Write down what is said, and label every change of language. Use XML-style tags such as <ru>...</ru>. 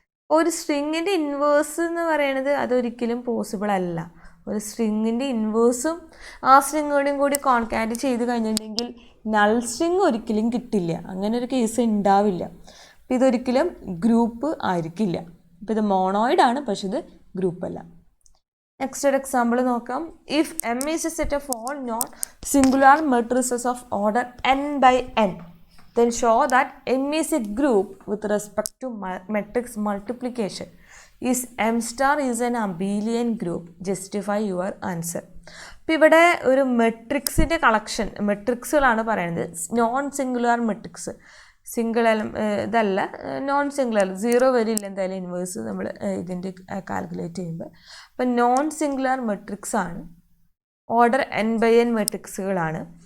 <ml>ഒരു സ്ട്രിങ്ങിൻ്റെ ഇൻവേഴ്സ് എന്ന് പറയുന്നത് അതൊരിക്കലും പോസിബിൾ അല്ല. ഒരു സ്ട്രിങ്ങിൻ്റെ ഇൻവേഴ്സും ആ സ്ട്രിങ്ങോടെയും കൂടി കോൺകാറ്റ് ചെയ്ത് കഴിഞ്ഞിട്ടുണ്ടെങ്കിൽ നൾ സ്ട്രിങ് ഒരിക്കലും കിട്ടില്ല, അങ്ങനെ ഒരു കേസ് ഉണ്ടാവില്ല. അപ്പോൾ ഇതൊരിക്കലും ഗ്രൂപ്പ് ആയിരിക്കില്ല. അപ്പോൾ ഇത് മോണോയിഡ് ആണ്, പക്ഷെ ഇത് ഗ്രൂപ്പല്ല. നെക്സ്റ്റ് ഒരു എക്സാമ്പിൾ നോക്കാം.</ml> <en>If M is a set of all non singular matrices of order n/n, then show that M is a group with respect to matrix multiplication. Is M star is an abelian group? Justify your answer.</en> <ml>അപ്പോൾ ഇവിടെ ഒരു മെട്രിക്സിൻ്റെ collection, മെട്രിക്സുകളാണ് പറയുന്നത്. Non singular matrix, single ഇതല്ല, non singular, 0 വരില്ല എന്തായാലും inverse നമ്മൾ ഇതിൻ്റെ calculate ചെയ്യുമ്പോൾ. അപ്പം നോൺ സിംഗുലാർ മെട്രിക്സ് ആണ്, ഓർഡർ n/n മെട്രിക്സുകളാണ്.</ml>